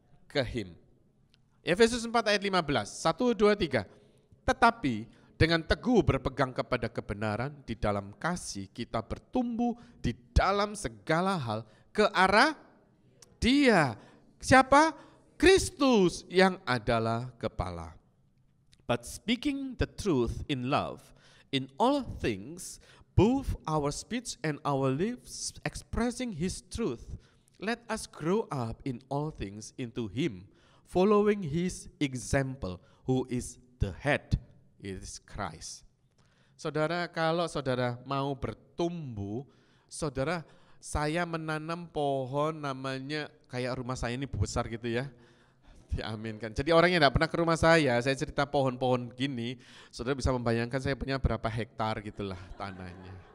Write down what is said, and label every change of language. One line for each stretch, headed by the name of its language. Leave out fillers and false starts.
Indonesian: Ke him. Efesus 4 ayat 15. 1, 2, 3. Tetapi dengan teguh berpegang kepada kebenaran, di dalam kasih kita bertumbuh di dalam segala hal ke arah Dia. Siapa? Kristus yang adalah kepala.
English: But speaking the truth in love, in all things, both our speech and our lips expressing his truth, let us grow up in all things into him, following his example, who is the head, is Christ.
Indonesian: Saudara, kalau saudara mau bertumbuh, saudara, saya menanam pohon namanya kayak rumah saya ini besar gitu ya. Diaminkan. Jadi orang yang tidak pernah ke rumah saya cerita pohon-pohon gini, saudara bisa membayangkan saya punya berapa hektar gitulah tanahnya.